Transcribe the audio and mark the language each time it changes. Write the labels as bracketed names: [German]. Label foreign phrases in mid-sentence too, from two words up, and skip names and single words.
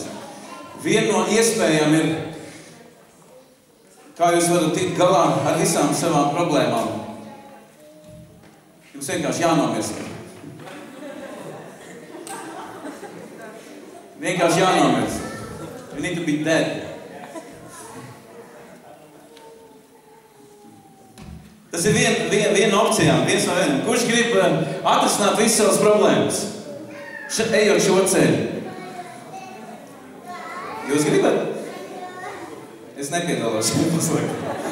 [Latvian] Viena no iespējām ir, kā jūs varat tikt galā ar visām savām problēmām. Jums vienkārši jānomirst. Vienkārši jānomirst. [English] You need to be dead. [Latvian] Tas ir viena opcijām, viens no vienam. Kurš grib atrisināt visas savas problēmas? Ejot šo ceļu. Jūs gribat? Es nepiedalos šeit paslēgt.